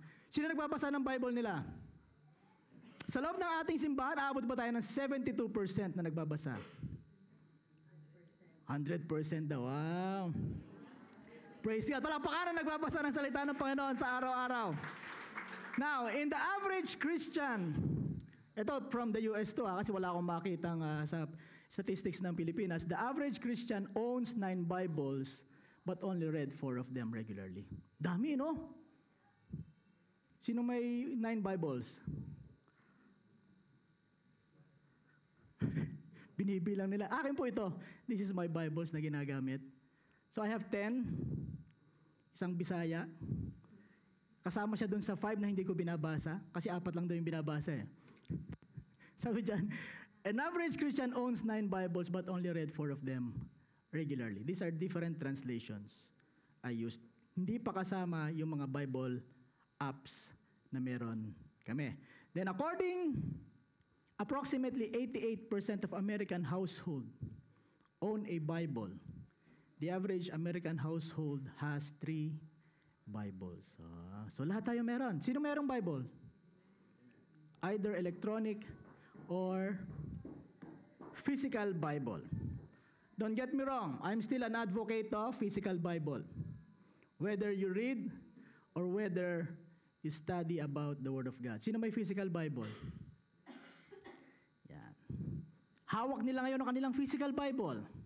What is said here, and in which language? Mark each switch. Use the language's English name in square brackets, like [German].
[Filipino] Sino nagbabasa ng Bible nila? Sa loob ng ating simbahan, aabot ba tayo ng 72% na nagbabasa? 100% daw. Wow. [English] Praise God. [Filipino] Palakpakan na nagbabasa ng salita ng Panginoon sa araw-araw. [English] Now, in the average Christian, ito from the US to [Filipino] kasi wala akong makitang sa statistics ng Pilipinas, [English] the average Christian owns 9 Bibles but only read 4 of them regularly. [Filipino] Dami, no? Sino may 9 Bibles? Binibilang nila. Akin po ito. [English] This is my Bibles [Filipino] na ginagamit. [English] So I have 10. [Filipino] Isang Bisaya. Kasama siya dun sa 5 na hindi ko binabasa. Kasi 4 lang daw yung binabasa eh. Sabi dyan, [English] an average Christian owns 9 Bibles but only read 4 of them regularly. These are different translations I used. [Filipino] Hindi pa kasama yung mga Bible apps na meron kami. [English] Then approximately 88% of American household own a Bible. The average American household has 3 Bibles. [Filipino] So lahat tayo meron. Sino merong Bible? [English] Either electronic or physical Bible. Don't get me wrong, I'm still an advocate of physical Bible. Whether you read or whether you study about the Word of God. [Filipino] Sino may physical Bible? Yan. Hawak nila ngayon ang kanilang physical Bible.